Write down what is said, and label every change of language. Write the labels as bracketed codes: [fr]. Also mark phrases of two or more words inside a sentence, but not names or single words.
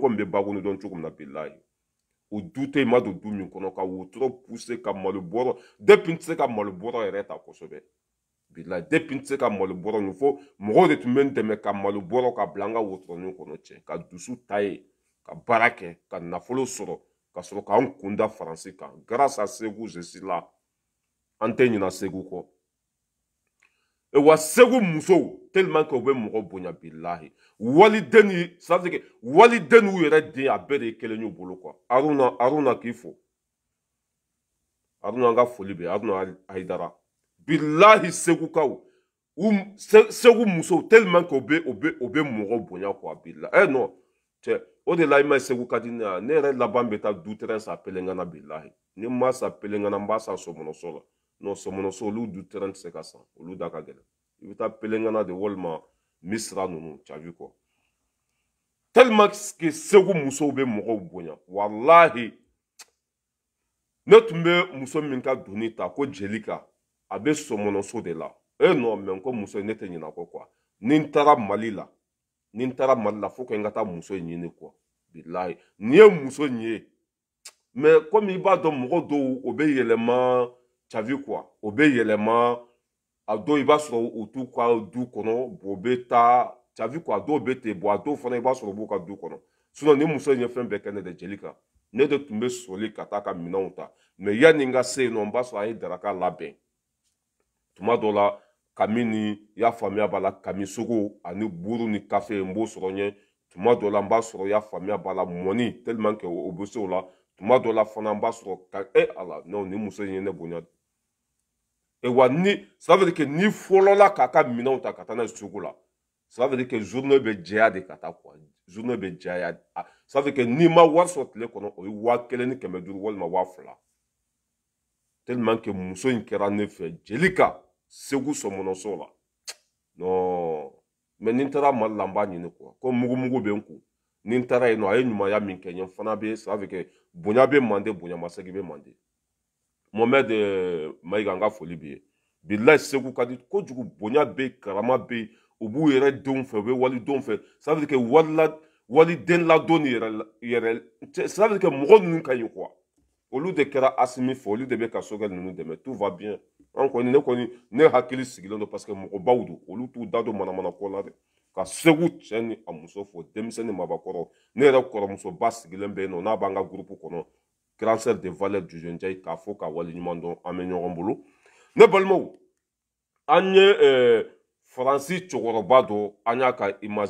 [bm] ko n bɛ baguni dɔn cogo min na bilahi o du tɛ yen ma don du min kɔnɔ ka wotoro pousser ka malo bɔrɔ depuis n tɛ se ka malo bɔrɔ yɛrɛ ta kosɛbɛ bilahi depuis n tɛ se ka malo bɔrɔ nin fo mɔgɔw de tun bɛ n dɛmɛ ka malo bɔrɔ ka bila n ka wotoronin kɔnɔ cɛ ka dusu ta ye ka baara kɛ ka nafolo sɔrɔ ka sɔrɔ k'an kun da faransi kan [fr] grâce à Ségou je suis là [bm] an tɛ ɲina Ségou kɔ wa Ségou musow [fr] tellement que [bm] u bɛ mɔgɔ bonya bilahi waliden ni [fr] ça veut dire que [bm] waliden n'u yɛrɛ den a bɛɛ de ye kelen y'u bolo quoi Aruna k'i fo Aruna an ka foli bɛ Aruna Hayidara bilahi Ségoukaw Ségou musow [fr] tellement que [bm] u bɛ mɔgɔ bonya quoi bilahi non cɛ o de la i ma ye Ségou ka di ne ya ne yɛrɛ laban bɛ taa du terrain san Pelengana bilahi ni n ma san Pelengana n b'a san Somonɔso la non Somonɔso olu du terrain tɛ se ka san olu da ka gɛlɛn i bɛ taa Pelengana de walima Misira ninnu [fr] tu as vu quoi tellement que [bm] Ségou musow bɛ mɔgɔw bonya walahi ne tun bɛ muso min ka doni ta ko Jelika a bɛ Somonɔso de la [fr] non mais [bm] ko muso ne tɛ ɲinɛ a kɔ quoi ni n taara Mali la fo que n ka taa muso in ɲini quoi bilahi nin ye muso in ye mais comme i b'a dɔn mɔgɔ dɔw o bɛ yɛlɛma [fr] tu as vu quoi [bm] o bɛ yɛlɛma a dɔw i b'a sɔrɔ u t'u ka du kɔnɔ o bɛ taa [fr] tu as vu quoi [bm] a dɔw bɛ ten a dɔw fana i b'a sɔrɔ u b'u ka du kɔnɔ sinon ni muso in ye fɛn bɛɛ kɛ ne de Jelika ne de tun bɛ sɔli ka taa ka minɛnw ta mais yanni n ka se yen nɔ n b'a sɔrɔ a ye daraka labɛn tuma dɔ la kami ni i y'a faamuya b'a la kami sogo ani buru ni kafe n b'o sɔrɔ ɲɛ tuma dɔ la n b'a sɔrɔ i y'a faamuya b'a la mɔni [fr] tellement que [bm] o bɛ se o la tuma dɔ la fana n b'a sɔrɔ ka ala non ni muso in ye ne bonya wa ni [fr] ça veut dire que [bm] ni fɔlɔla k'a ka minɛnw ta ka taa n'a ye sugu la [fr] ça veut dire que [bm] journée bɛ jɛya de ka taa quoi journée bɛ jɛya ça veut dire que n'i ma wari sɔrɔ tile kɔnɔ o ye 1500 walima 2000 [fr] tellement que [bm] muso in kɛra ne fɛ Jelika Ségou Somonɔso la [fr] non mais [bm] ni n taara Mali la n b'a ɲini quoi ko mugumugu bɛ n kun ni n taara yen nɔ a ye ɲumanya min kɛ n ye n fana bɛ [fr] ça veut dire que [bm] bonya bɛ mande bonyamasegin bɛ mande Mohamed Mayiga n ka foli b'i ye bilahi Ségou ka di kojugu bonya bɛ yen karama bɛ yen u b'u yɛrɛ denw fɛ u bɛ walidenw fɛ [fr] ça veut dire que [bm] waliden ladon yɛrɛ [fr] ça veut dire que [bm] mɔgɔ ninnu ka ɲi quoi olu de kɛra Asimi fɛ olu de bɛ ka Sogɛl ninnu dɛmɛ [fr] tout va bien [bm] an kɔni ne hakili sigilen don [fr] parce que [bm] mɔgɔbaw don olu t'u da don manamana ko la dɛ ka Ségou cɛ ni a muso fo denmisɛnnin mabakɔrɔ ne yɛrɛ kɔrɔmusoba sigilen bɛ yen nɔ n'a b'an ka groupe kɔnɔ [fr] grand sœur de valeur [bm] Jojo Ndiaye k'a fɔ k'a waleɲuman dɔn an bɛ ɲɔgɔn bolo ne balimaw an ye faransi cɛkɔrɔba dɔ an y'a ka image